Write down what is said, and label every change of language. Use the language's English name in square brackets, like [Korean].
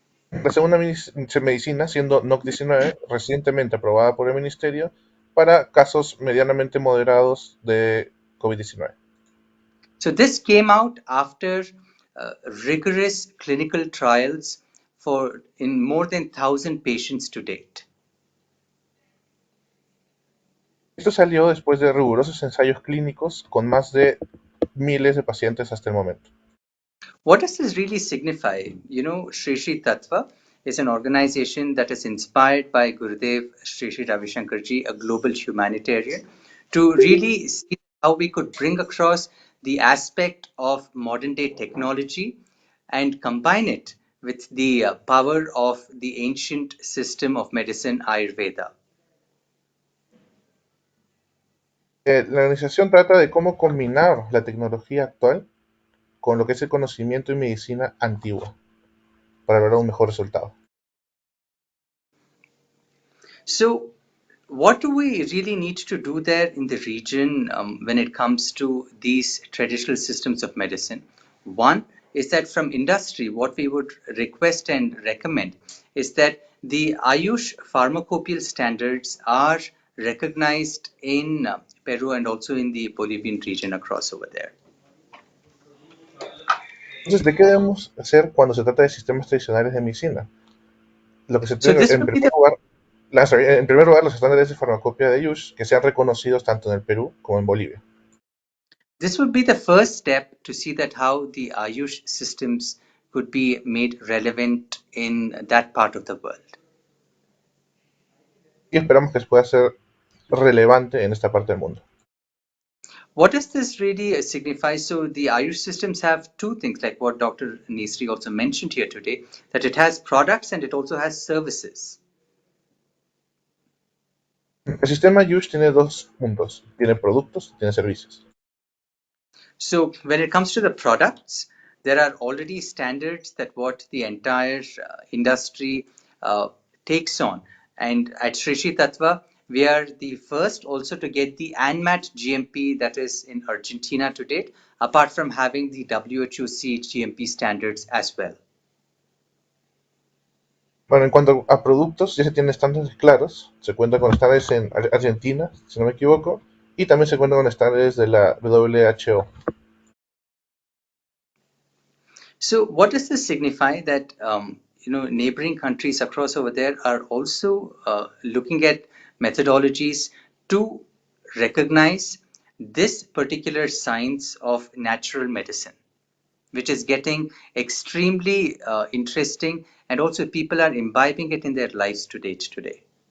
[Spanish] La segunda medicina siendo NOC19, recientemente aprobada por el Ministerio para casos medianamente moderados de COVID-19. [English] So this came out after rigorous clinical trials in more than 1,000 patients to date. [Spanish] Esto salió después de rigurosos ensayos clínicos con más de miles de pacientes hasta el momento. [English] What does this really signify? You know, Sri Sri Tattva is an organization that is inspired by Gurudev Sri Sri Ravi Shankarji, a global humanitarian, to really see how we could bring across the aspect of modern day technology and combine it with the power of the ancient system of medicine Ayurveda. [Spanish] La organización trata de cómo combinar la tecnología actual con lo que es el conocimiento y medicina antigua para lograr un mejor resultado. [English] So, what do we really need to do there in the region when it comes to these traditional systems of medicine? One is that from industry, what we would request and recommend is that the Ayush pharmacopoeial standards are recognized in Peru and also in the Bolivian region across over there. [Spanish] Entonces, ¿de qué debemos hacer cuando se trata de sistemas tradicionales de medicina? Lo que se [English] So [Spanish] tiene, [English] this would be the [Spanish] en primer lugar, los estándares de farmacopea de Ayush que sean reconocidos tanto en el Perú como en Bolivia. [English] This would be the first step to see that how the Ayush systems could be made relevant in that part of the world. [Spanish] Y esperamos que pueda ser relevante en esta parte del mundo. [English] What does this really signify? So the Ayush systems have two things, like what Dr. Nesri also mentioned here today, that it has products and it also has services. [Spanish] El sistema Ayush tiene dos puntos, tiene productos y tiene servicios. [English] So when it comes to the products, there are already standards that what the entire industry takes on. And at Sri Sri Tattva, we are the first also to get the ANMAT GMP that is in Argentina to date, apart from having the WHO GMP standards as well. [Spanish] Bueno, en cuanto a productos, ya se tienen estándares claros. Se cuenta con estándares en Argentina, si no me equivoco, y también se cuenta con estándares de la WHO. [English] So what does this signify? That neighboring countries across over there are also looking at methodologies to recognize this particular science of natural medicine, which is getting extremely interesting, and also people are imbibing it in their lives today.